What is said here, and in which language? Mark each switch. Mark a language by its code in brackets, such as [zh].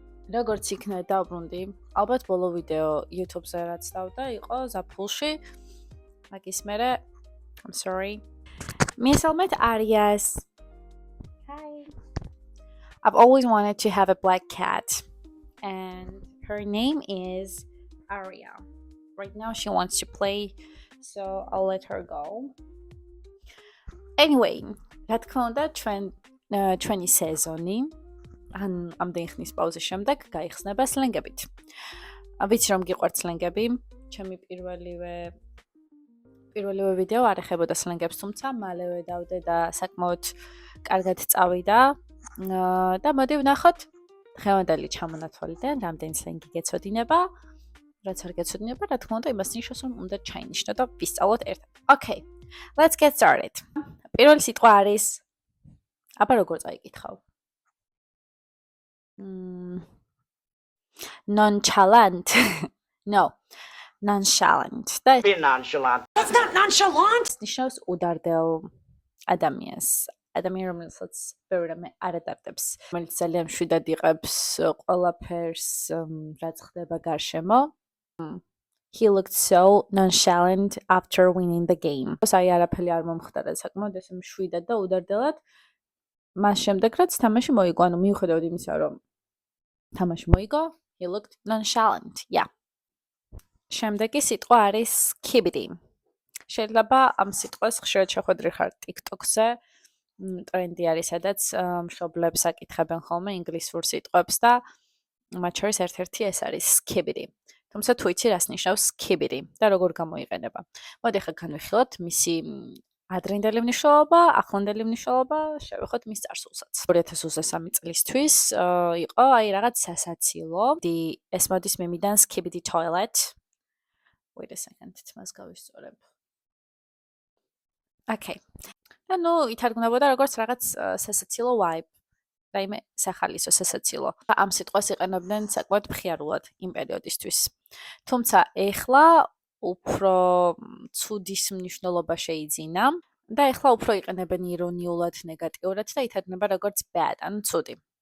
[ka] როგორც იქნა დავბრუნდი, ალბათ ბოლო ვიდეო YouTube-ზე რაც დავდა, იყო ზაფხულში. მაგის მერე [en] I'm sorry. [ka] მისალმეთ Arias. [en] Hi. I've always wanted to have a black cat and her name is Aria. Right now she wants to play, so I'll let her go. [ka] Anyway, რა თქმა უნდა, ჩვენი სეზონი ან ამდენი ხნის პაუზის შემდეგ გაიხსნება სლენგებით. ვიცი რომ გიყვართ სლენგები, ჩემი პირველივე ვიდეო არ ეხებოდა სლენგებს, თუმცა მალევე დავდე და საკმაოდ კარგად წავიდა და მოდი ვნახოთ დღევანდელი ჩამონათვალიდან რამდენი სლენგი გეცოდინება. რაც არ გეცოდინება, რა თქმა უნდა, იმას ნიშნავს, რომ უნდა ჩაინიშნო და ვისწავლოთ ერთად. [en] Okay, let's get started. [ka] პირველი სიტყვა არის აბა როგორ წაიკითხავ? [en] Nonchalant. No. Nonchalant. Be nonchalant. That's not nonchalant. [ka] ნიშნავს უდარდელ ადამიანს. ადამიან რომელსაც ბევრი რამე არ ადაპტებს. რომელიც ძალიან მშვიდად იღებს ყველაფერს, რაც ხდება გარშემო. [en] He looked so nonchalant after winning the game. [ka] აი არაფერი არ მომხდარა საკმაოდ ესე მშვიდად და უდარდელად. მას შემდეგ რაც თამაში მოიგო, ანუ მიუხედავად იმისა, რომ თამაში მოიგო, [en] he looked nonchalant. Yeah. [ka] შემდეგი სიტყვა არის skibidi. შეიძლება ამ სიტყვას ხშირად შეხვედრი ხარ TikTok-ზე. ტრენდი არის, სადაც მშობლებს აკითხებენ ხოლმე ინგლისურ სიტყვებს და მათ შორის ერთ-ერთი ეს არის skibidi. თუმცა თუ იცი რას ნიშნავს skibidi და როგორ გამოიყენება. მოდი ახლა განვიხილოთ მისი ადრინდელი მნიშვნელობა, ახლანდელი მნიშვნელობა, შევეხოთ მის წარსულსაც. 2023 წლისთვის იყო აი რაღაც სასაცილო. ეს მოდის მემიდან skibidi toilet. [en] Wait a second, [ka] თმას გავისწორებ. [en] Okay. [ka] და ნუ ითარგმნებოდა როგორც რაღაც სასაცილო vibe. რაიმე სახალისო სასაცილო. ამ სიტყვას იყენებდნენ საკმაოდ მხიარულად იმ პერიოდისთვის. თუმცა ეხლა უფრო ცუდის მნიშვნელობა შეიძინა და ეხლა უფრო იყენებენ ირონიულად, ნეგატიურად და ითარგმნება როგორც bad, ანუ ცუდი.